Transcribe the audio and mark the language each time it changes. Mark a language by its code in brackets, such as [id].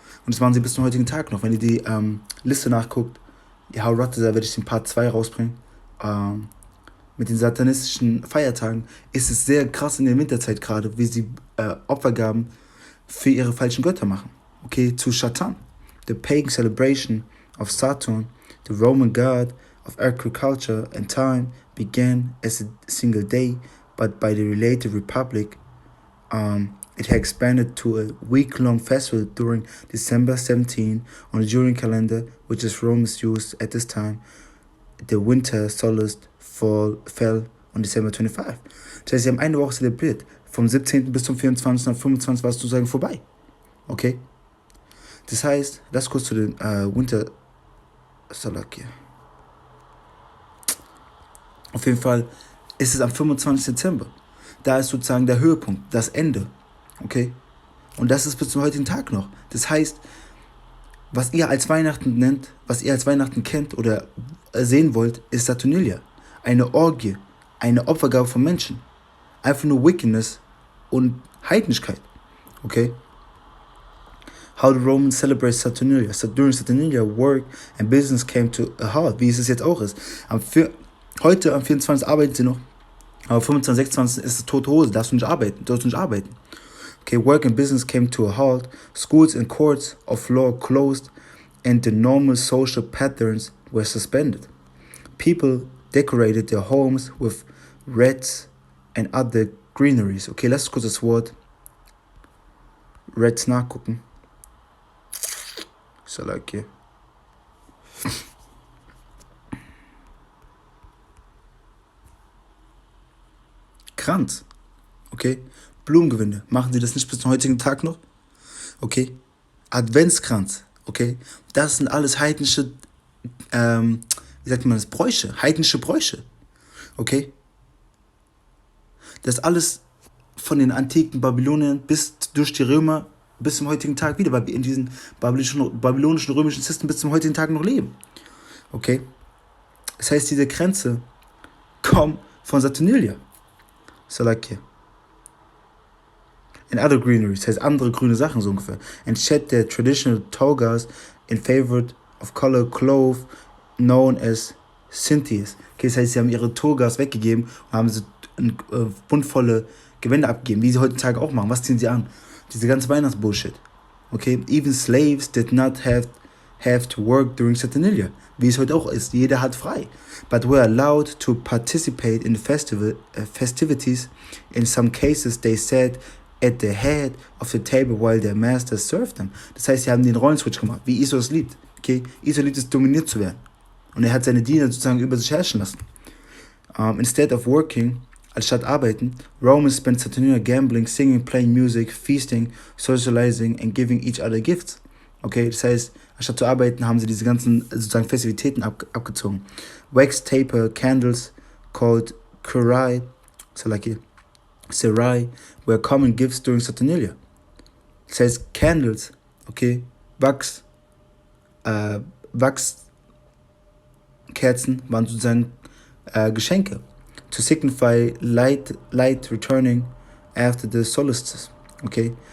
[de] Und das machen sie bis zum heutigen Tag noch. Wenn ihr die Liste nachguckt, ja, da werde ich den Part 2 rausbringen. Mit den satanistischen Feiertagen ist es sehr krass in der Winterzeit gerade, wie sie Opfergaben für ihre falschen Götter machen. Okay, zu Satan. [en] The pagan celebration of Saturn, the Roman god of agriculture and time, began as a single day, but by the related republic, it had expanded to a week-long festival during December 17 on the Julian calendar, which is Romans used at this time. The winter solstice fell on December 25. [de] Das heißt, sie haben eine Woche zelebriert. Vom 17. bis zum 24. und 25. war es sozusagen vorbei. Okay? Das heißt, lass kurz zu den Winter Solstice. Auf jeden Fall ist es am 25. Dezember. Da ist sozusagen der Höhepunkt, das Ende. Okay? Und das ist bis zum heutigen Tag noch. Das heißt, was ihr als Weihnachten nennt, was ihr als Weihnachten kennt oder sehen wollt, ist Saturnalia. Eine Orgie, eine Opfergabe von Menschen. Einfach nur Wickedness und Heidnischkeit. [en] Okay? How the Romans celebrate Saturnalia. So during Saturnalia, work and business came to a halt, [de] wie es jetzt auch ist. Heute am 24. arbeiten sie noch, aber 25, 26 ist es tote Hose, darfst du nicht arbeiten. [en] Okay, work and business came to a halt, schools and courts of law closed, and the normal social patterns were suspended. People decorated their homes with wreaths and other greeneries. [de] Okay, lass uns kurz das Wort wreaths nachgucken. [en] So like here. [de] Kranz. Okay, Blumengewinde. Machen sie das nicht bis zum heutigen Tag noch? Okay, Adventskranz. Okay, das sind alles heidnische, wie sagt man das, Bräuche, heidnische Bräuche. Okay, das alles von den antiken Babyloniern bis durch die Römer bis zum heutigen Tag wieder, weil wir in diesem babylonischen römischen System bis zum heutigen Tag noch leben. Okay? Das heißt, diese Grenze kommt von Saturnalia. Salakia. [en] And other greenery, [de] das heißt andere grüne Sachen so ungefähr. [en] And shed their traditional togas in favor of color cloth known as Synthes. [de] Okay, das heißt, sie haben ihre Togas weggegeben und haben sie buntvolle Gewänder abgegeben, wie sie heutzutage auch machen. Was ziehen sie an? Diese ganze Weihnachtsbullshit. [en] Okay, even slaves did not have to work during Saturnalia, [de] wie es heute auch ist. Jeder hat frei. [en] But were allowed to participate in the festivities. In some cases, they sat at the head of the table while their masters served them. [de] Das heißt, sie haben den Rollenswitch gemacht, wie Esau es liebt. Okay, Esau liebt es, dominiert zu werden. Und er hat seine Diener sozusagen über sich herrschen lassen. [en] Instead of working, [de] anstatt arbeiten, [en] Romans spent Saturnalia gambling, singing, playing music, feasting, socializing and giving each other gifts. [de] Okay, das heißt, anstatt zu arbeiten, haben sie diese ganzen sozusagen Festivitäten abgezogen. [en] Wax taper candles called Kurai, Serai, were common gifts during Saturnalia. [de] Das heißt, Candles, okay, Wachskerzen waren sozusagen Geschenke. [en] To signify light returning after the solstice, okay?